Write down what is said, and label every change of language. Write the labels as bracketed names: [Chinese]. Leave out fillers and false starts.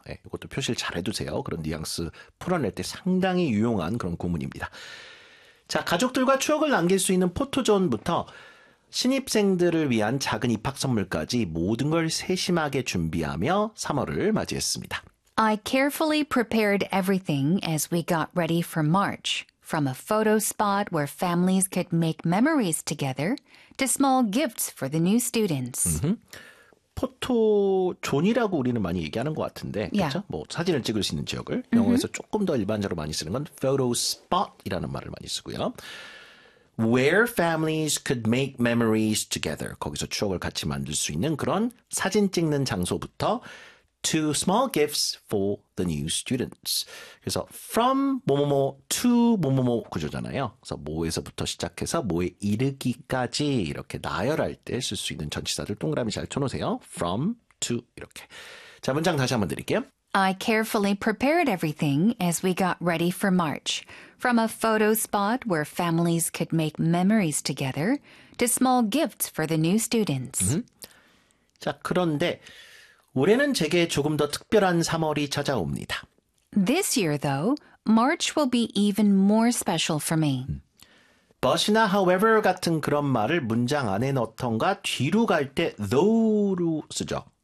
[Korean] 네. 네, 이것도 표시를 잘해두세요. 그런 뉘앙스 풀어낼 때 상당히 유용한 그런 구문입니다. 자, 가족들과 추억을 남길 수 있는 포토존부터 신입생들을 위한 작은 입학 선물까지 모든 걸 세심하게 준비하며 3월을 맞이했습니다. [English] I carefully prepared everything as we got ready for March, from a photo spot where families could make memories together to small gifts for the new students. [Korean] 포토존이라고 우리는 많이 얘기하는 것 같은데, 그렇죠? [English] Yeah. [Korean] 뭐 사진을 찍을 수 있는 지역을 영어에서 조금 더 일반적으로 많이 쓰는 건 photo spot이라는 말을 많이 쓰고요. [English] Where families could make memories together. [Korean] 거기서 추억을 같이 만들 수 있는 그런 사진 찍는 장소부터 [English] to small gifts for the new students. [Korean] 그래서 from 뭐뭐뭐 to 뭐뭐뭐 구조잖아요. 그래서 뭐에서부터 시작해서 뭐에 이르기까지 이렇게 나열할 때 쓸 수 있는 전치사들 동그라미 잘 쳐놓으세요. from to 이렇게. 자, 문장 다시 한번 드릴게요. [English] I carefully prepared everything as we got ready for March. From a photo spot where families could make memories together to small gifts for the new students. [Korean] 자, 그런데 올해는 제게 조금 더 특별한 3월이 찾아옵니다. [English] This year, though, March will be even more special for me. [Korean] But이나 however 같은 그런 말을 문장 안에 넣던가 뒤로 갈 때 though로 쓰죠.